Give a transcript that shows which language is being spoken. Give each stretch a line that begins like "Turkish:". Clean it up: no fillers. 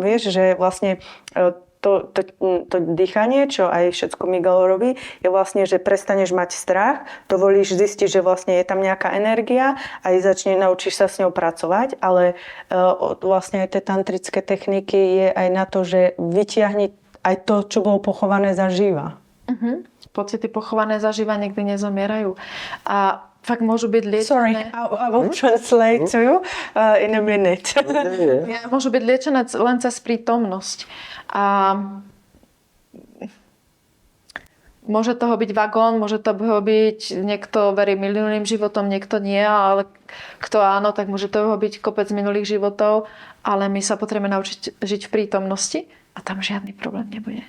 Slovak: Vieš, že vlastne to dýchanie, čo aj všetko Miguel robí, je vlastne, že prestaneš mať strach, dovolíš zistiť, že vlastne je tam nejaká energia a naučíš sa s ňou pracovať, ale vlastne aj tie tantrické techniky je aj na to, že vytiahni aj to, čo bolo pochované zaživa. Pocity pochované zaživa nikdy nezomierajú. A fakt môžu byť liečené...
English: Sorry, I will translate to you in a minute.
Slovak: Môžu byť liečené len cez prítomnosť. A môže toho byť vagón, môže toho byť, niekto verí minulým životom, niekto nie, ale kto áno, tak môže toho byť kopec minulých životov, ale my sa potrebujeme naučiť žiť v prítomnosti a tam žiadny problém nebude.